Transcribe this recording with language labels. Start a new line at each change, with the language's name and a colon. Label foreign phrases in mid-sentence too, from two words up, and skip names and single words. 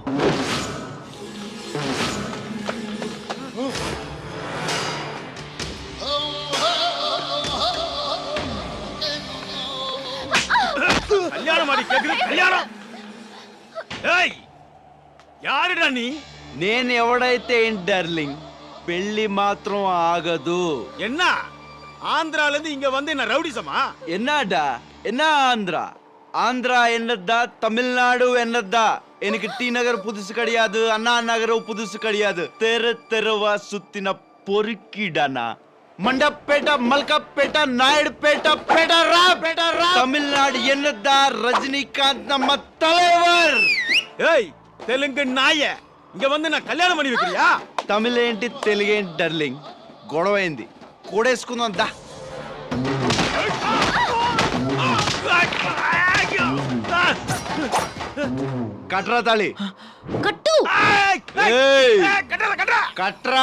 Tamil: கல்யாணம் மாதிரி கேக்குது. கல்யாணம். ஏய், யாருடா நீ?
Telugu: నేను ఎవడైతే ఏంటి డార్లింగ్, పెళ్లి మాత్రం ఆగదు.
Tamil: என்ன ஆந்திரால இருந்து இங்க வந்து என்ன ரவுடிசமா? என்னடா என்ன ஆந்திரா? ஆந்திரா என்னதா, தமிழ்நாடு என்னதா? எனக்கு டி நகர் புதுசு கிடையாது, அண்ணா நகரம் புதுசு கிடையாது. தெருவா சுத்தின பொறுக்கிடானா. மண்டப்பேட்ட, மல்கப்பேட்ட, நாயுடுபேட்ட, பேட்டரா. தமிழ்நாடு என்னதா? ரஜினிகாந்த் நம்ம தலைவர். ஏய், தெலுங்கு நாய, இங்க வந்து நான் கல்யாணம் பண்ணி வைக்கிறியா?
Telugu: తమిళేంటి తెలుగేంటి డార్లింగ్, గొడవైంది, కూడేసుకుందాం దా. కట్రా తాళి కట్టు. ఏయ్,
Tamil: கட்டறா கட்டறா
Telugu: కట్రా.